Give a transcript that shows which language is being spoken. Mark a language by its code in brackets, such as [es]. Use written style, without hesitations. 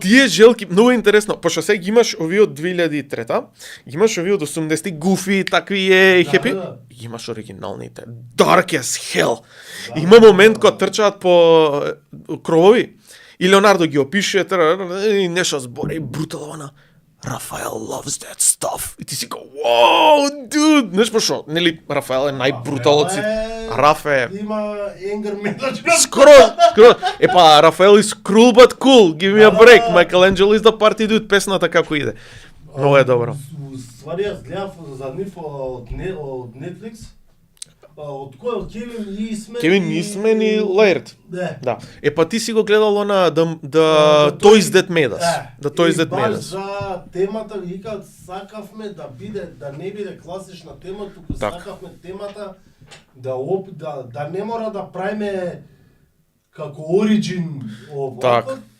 [mk] Тие желки, многу интересно, пошто се ги имаш овие од 2003-та, ги имаш овие од 80-ти, Гуфи, такви е, Хепи, ги имаш оригиналните, Dark as Hell. Има момент кога трчаат по кровови, и Леонардо ги опише, и нешто збори, брутално, Рафаел [en] loves that stuff. [mk] И ти си ка, [en] wow, dude! [mk] Знаеш пошо, нели Рафаел е најбрутал од сите. Раф е... Има anger management. Скоро. Епа, [en] Рафаел is cruel but cool. Give me a break. Michelangelo is the party dude. [mk] Песната како иде. Много е добро. Ствари, јас гледав за нив од Netflix. Од кој? Од Кевин Исмен и Лаирд. Да. Епа ти си го гледал на The Toys That Made Us. [en] The Toys That Made Us. Us. [mk] За темата викаат сакавме да не биде класична тема, туку сакавме темата да не мора да правиме како оригин овако.